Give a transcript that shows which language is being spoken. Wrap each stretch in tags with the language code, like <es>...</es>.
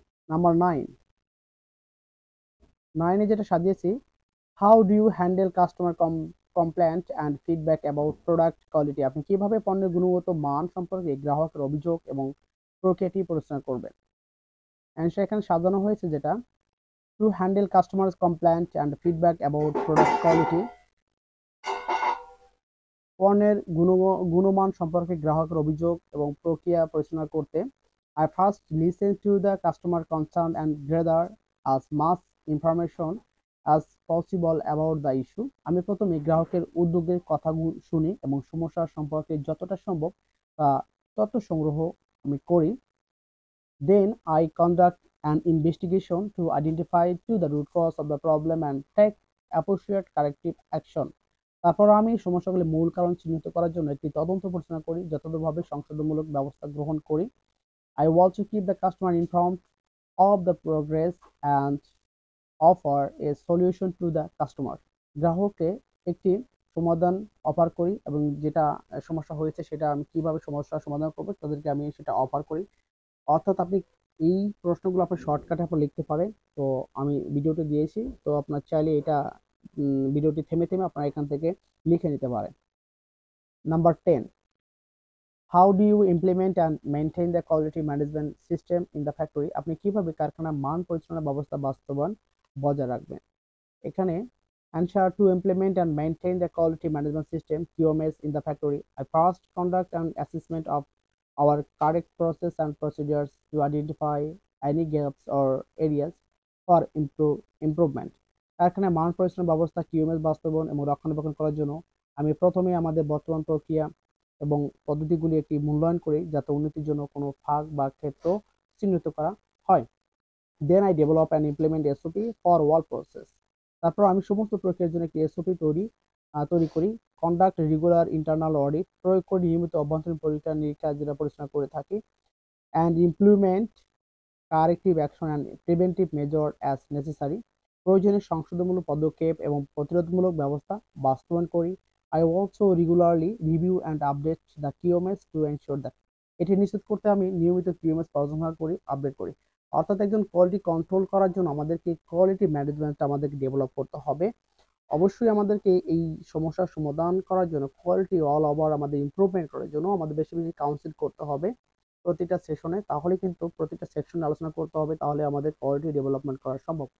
<bn>Number 9 যেটা সাজিয়েছি,</bn> <en>How do you handle customer complaint and feedback about product quality.</en> <bn>আপনি কিভাবে পণ্যের গুণগত মান সম্পর্কে গ্রাহকের অভিযোগ এবং প্রক্রিয়াটি পরিচালনা করবেন। অ্যান্সার এখানে সাজানো হয়েছে যেটা,</bn> <en>to handle customers complaint and feedback about product quality,</en> <bn>পণ্যের গুণমান সম্পর্কে গ্রাহকের অভিযোগ এবং প্রক্রিয়া পরিচালনা করতে</bn> <en>I first listen to the customer concern and gather as much information as possible about the issue.</en> <bn>আমি প্রথমে গ্রাহকের উদ্যোগের কথা শুনি এবং সমস্যা সম্পর্কে যতটা সম্ভব তথ্য সংগ্রহ আমি করি।</bn> <en>Then I conduct an investigation to identify the root cause of the problem and take appropriate corrective action.</en> <bn>তারপর আমি সমস্যাগুলির মূল কারণ চিহ্নিত করার জন্য একটি তদন্ত পরিচালনা করি, যথাযথভাবে সংশোধনমূলক ব্যবস্থা গ্রহণ করি।</bn> <en>I also keep the customer informed of the progress and offer a solution to the customer.</en> <bn>গ্রাহককে একটি সমাধান অফার করি এবং যেটা সমস্যা হয়েছে সেটা আমি কিভাবে সমস্যার সমাধান করব তাদেরকে আমি সেটা অফার করি। অর্থাৎ আপনি এই প্রশ্নগুলো আপনার শর্টকাটে আপনি লিখতে পারেন। তো আমি ভিডিওতে দিয়েছি, তো আপনার চাইলে এটা ভিডিওটি থেমে আপনারা এখান থেকে লিখে নিতে পারেন।</bn> <en>Number 10, how do you implement and maintain the quality management system in the factory.</en> <bn>আপনি কিভাবে কারখানার মান পরিচালনা ব্যবস্থা বাস্তবায়ন বজায় রাখবেন। এখানে answer,</bn> <en>To implement and maintain the quality management system QMS in the factory, I first conduct an assessment of our correct process and procedures to identify any gaps or areas for improvement.</en> <bn>কারখানায় মান পরিচালনা ব্যবস্থা QMS বাস্তবায়ন এবং রক্ষণাবেক্ষণ করার জন্য আমি প্রথমে আমাদের বর্তমান প্রক্রিয়া এবং পদ্ধতিগুলি একটি মূল্যায়ন করি যাতে উন্নতির জন্য কোনো ফাঁক বা ক্ষেত্র চিহ্নিত করা হয়।</bn> <en>Then I develop and implement SOP for all process.</en> <bn>তারপর আমি সমস্ত প্রক্রিয়ার জন্য একটি SOP তৈরি করি।</bn> <en>conduct regular internal audit,</en> <bn>প্রয়োগ করে নিয়মিত অভ্যন্তরীণ পরীক্ষা নিরীক্ষা যেটা পরিচালনা করে থাকি।</bn> <en>and implement corrective action and preventive measure as necessary,</en> <bn>প্রয়োজনীয় সংশোধনমূলক পদক্ষেপ এবং প্রতিরোধমূলক ব্যবস্থা বাস্তবায়ন করি।</bn> <en>I also regularly review and update the QMS to ensure that,</en> <bn>এটি নিশ্চিত করতে আমি নিয়মিত QMS পর্যালোচনা করি, আপডেট করি। অর্থাৎ একজন কোয়ালিটি কন্ট্রোল করার জন্য আমাদেরকে কোয়ালিটি ম্যানেজমেন্ট আমাদেরকে ডেভেলপ করতে হবে। অবশ্যই আমাদেরকে এই সমস্যার সমাধান করার জন্য কোয়ালিটি অল ওভার আমাদের ইমপ্রুভমেন্ট করার জন্য আমাদের বেশি বেশি কাউন্সিল করতে হবে প্রতিটা সেশনে। তাহলে কিন্তু প্রতিটা সেকশনে আলোচনা করতে হবে, তাহলে আমাদের কোয়ালিটি ডেভেলপমেন্ট করা সম্ভব।</bn>